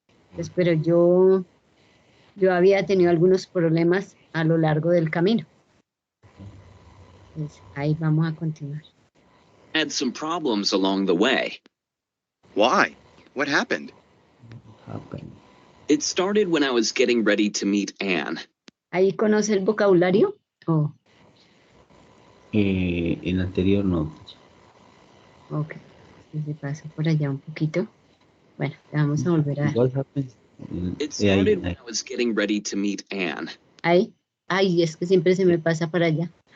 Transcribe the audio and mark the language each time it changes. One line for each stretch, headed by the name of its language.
Spanish: Entonces, pero yo había tenido algunos problemas a lo largo del camino. Entonces, ahí vamos a continuar.
English: Had some problems along the way. Why? What happened? Happen. It started when I was getting ready to meet Anne.
Spanish: ¿Ahí conoce el vocabulario? Oh, El anterior no, teacher. ok. Entonces paso por allá un poquito. Bueno, vamos a volver a...
English: What happened? It started when I was getting ready to meet Anne.
Spanish: Ahí. Ay, es que siempre se me pasa para allá.